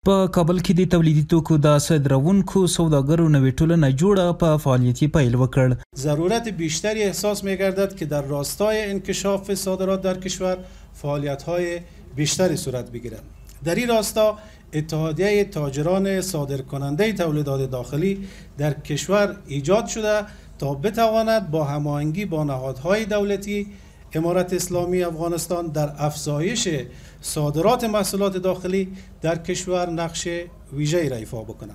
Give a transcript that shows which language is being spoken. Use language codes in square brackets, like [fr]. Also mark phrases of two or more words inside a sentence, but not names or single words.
[ps] په کابل کې د تولیدي توکو د صادرونکو سوداګرو نوې ټولنه جوړه په فعالیتی پیل وکړ. [fa] ضرورت بیشتری احساس می‌گردد که در راستای انکشاف صادرات در کشور فعالیت‌های بیشتری صورت بگیرد. در این راستا اتحادیه تاجران صادرکننده تولیدات داخلی در کشور ایجاد شده تا بتواند با هماهنگی با نهادهای دولتی امارت اسلامی افغانستان در افزایش صادرات محصولات داخلی در کشور نقش ویژه‌ای را ایفا بکنند.